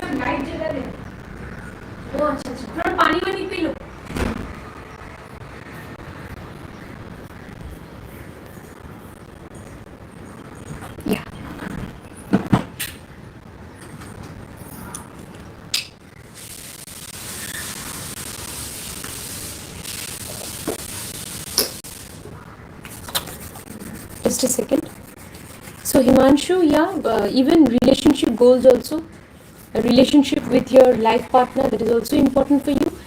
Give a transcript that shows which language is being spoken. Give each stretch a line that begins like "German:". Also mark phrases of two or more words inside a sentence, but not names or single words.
Hindi: राइट जगह ले। ओ अच्छा अच्छा, थोड़ा पानी वानी पी लो।
English: या just a second. So Himanshu, yeah, even relationship goals also, a relationship with your life partner, that is also important for you.